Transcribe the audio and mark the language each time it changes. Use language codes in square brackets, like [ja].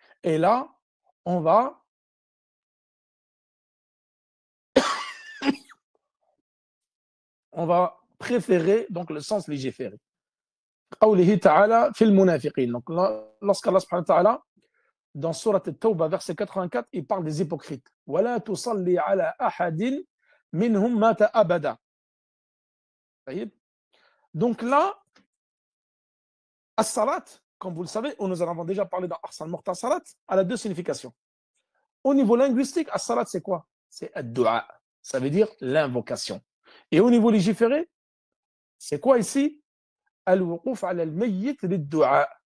[fr] Et là, on va préférer donc le sens légiféré. [ar] قوله تعالى في المنافقين. [fr] Donc lorsqu'Allah subhanahu wa ta'ala dans Surat At-Tawbah verset 84, il parle des hypocrites. [ar] ولا تصلي على أحد منهم مات أبدا. [fr] Donc là, as-salat, comme vous le savez, nous en avons déjà parlé dans Ahsan Mukhtasarat, elle a deux significations. Au niveau linguistique, as-salat, c'est quoi? C'est ad-du'a. Ça veut dire l'invocation. Et au niveau légiféré, c'est quoi ici? [ar] Al-wuquf ala al-mayyit lid-du'a.